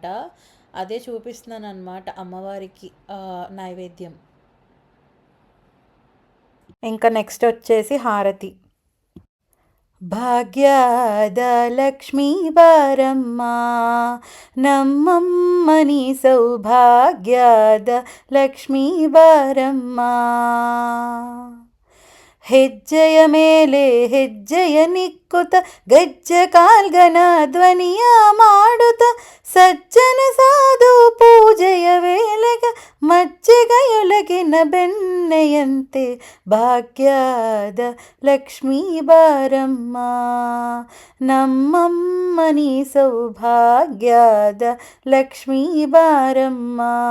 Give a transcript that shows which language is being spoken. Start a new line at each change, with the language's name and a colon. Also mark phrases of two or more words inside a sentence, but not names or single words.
Telugu: అదే చూపిస్తున్నాను అనమాట అమ్మవారికి నైవేద్యం. ఇంకా నెక్స్ట్ వచ్చేసి హారతి.
Kannada: ಭಾಗ್ಯದ ಲಕ್ಷ್ಮೀ ಬಾರಮ್ಮ ನಮ್ಮಮ್ಮನಿ ಸೌಭಾಗ್ಯದ ಲಕ್ಷ್ಮೀ ಬಾರಮ್ಮ ಹೆಜ್ಜೆಯ ಮೇಲೆ ಹೆಜ್ಜೆಯ ನಿಕ್ಕುತ ಗಜ್ಜ ಕಾಲ್ಗನ ಧ್ವನಿಯ ಮಾಡುತ್ತ ಸಜ್ಜನ ಸಾಧು ಪೂಜೆಯ ವೇಳೆಗ ಮಜ್ಜೆಗೆಯೊಳಗಿನ ಬೆಣ್ಣೆಯಂತೆ ಭಾಗ್ಯದ ಲಕ್ಷ್ಮೀ ಬಾರಮ್ಮ ನಮ್ಮಮ್ಮನಿ ಸೌಭಾಗ್ಯದ ಲಕ್ಷ್ಮೀ ಬಾರಮ್ಮ.